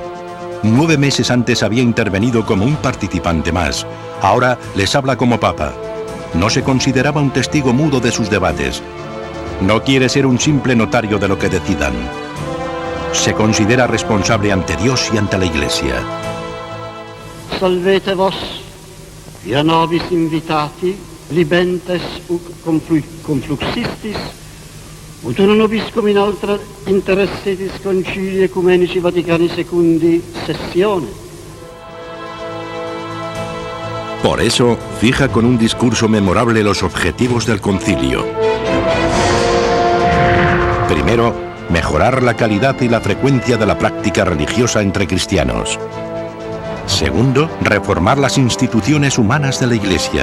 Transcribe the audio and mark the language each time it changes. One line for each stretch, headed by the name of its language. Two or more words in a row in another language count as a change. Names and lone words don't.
Spanish: 9 meses antes había intervenido como un participante más. Ahora les habla como papa. No se consideraba un testigo mudo de sus debates. No quiere ser un simple notario de lo que decidan. Se considera responsable ante Dios y ante la Iglesia.
Latin: Salvete vos, via nobis invitati, libentes confluxistis, ut uno nobiscum in altra interessetis concilii ecumenici Vaticani II sessione.
Spanish: Por eso, fija con un discurso memorable los objetivos del concilio. Primero, mejorar la calidad y la frecuencia de la práctica religiosa entre cristianos. Segundo, reformar las instituciones humanas de la Iglesia.